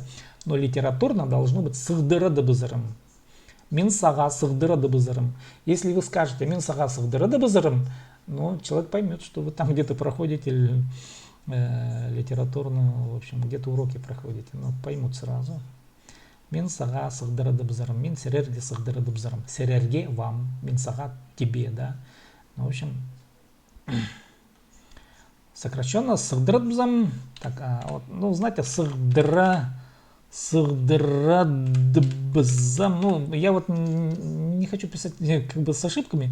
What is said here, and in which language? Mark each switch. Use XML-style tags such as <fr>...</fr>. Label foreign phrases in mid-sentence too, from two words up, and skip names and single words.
<ru>Но литературно должно быть сывдырадыбызарым.</ru> <kjh>Мин сага сывдырадыбызарым.</kjh> <ru>Если вы скажете</ru> <kjh>мин сага сывдырадыбызарым,</kjh> <ru>ну, человек поймет, что вы там где-то проходите литературную, в общем, где-то уроки проходите. Ну, поймут сразу.</ru> <kjh>Мин сага сывдырадыбызарым. Мин серерге сывдырадыбызарым.</kjh> <ru>Серерге вам.</ru> <kjh>Мин сага</kjh> <ru>тебе, да. Ну, в общем, сокращенно сывдырадбзам. Так, вот, ну, знаете, сывдырадбзам. Ну, я вот не хочу писать как бы с ошибками.</ru>